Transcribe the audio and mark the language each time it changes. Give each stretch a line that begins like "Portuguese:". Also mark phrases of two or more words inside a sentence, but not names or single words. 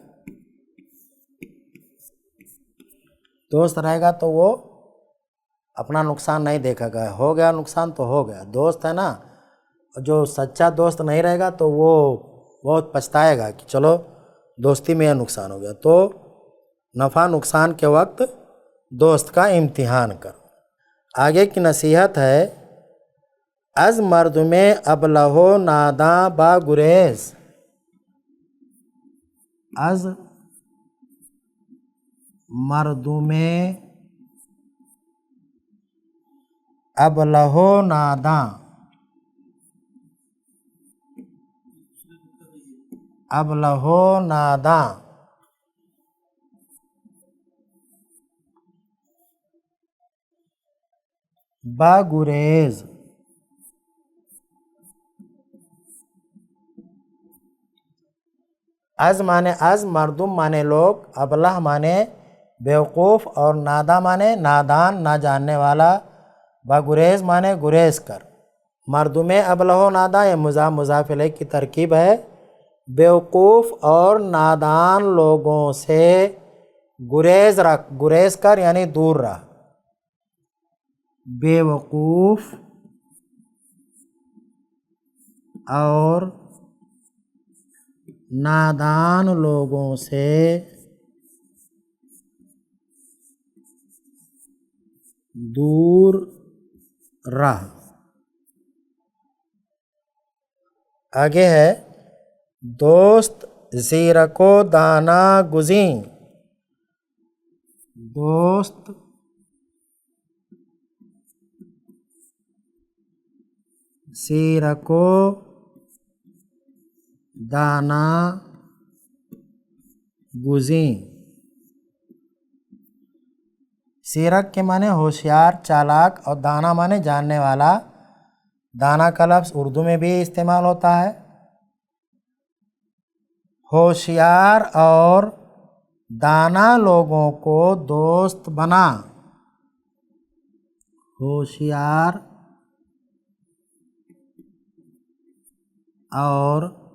Urdu: دوست رہے گا تو وہ اپنا نقصان نہیں دیکھے گا، ہو گیا نقصان تو ہو گیا، دوست ہے نا۔ جو سچا دوست نہیں رہے گا تو وہ بہت پچھتائے گا کہ چلو دوستی میں یہ نقصان ہو گیا۔ تو نفع نقصان کے وقت دوست کا امتحان کر۔ آگے کی نصیحت ہے،
Persian: از مردم ابلہ و ناداں با گریز، از مردم ابلہ و ناداں، ابلہ و ناداں با گریز،
Urdu: از مانے از، مردم مانے لوگ، ابلہ مانے بیوقوف، اور نادا مانے نادان، نہ جاننے والا، بگریز مانے گریز کر۔
Persian: مردم ابلہ و نادا
Urdu: یہ مضاف مضاف الیہ کی ترکیب ہے۔ بیوقوف اور نادان لوگوں سے گریز رکھ، گریز کر یعنی دور رہ۔ بیوقوف اور نادان لوگوں سے دور رہ۔ آگے ہے،
Persian: دوست زیرک و دانا گزین، دوست زیرک و دانا گزین۔
Urdu: سیرک کے معنی ہوشیار، چالاک، اور دانا معنی جاننے والا۔ دانا کا لفظ اردو میں بھی استعمال ہوتا ہے۔ ہوشیار اور دانا لوگوں کو دوست بنا، ہوشیار اور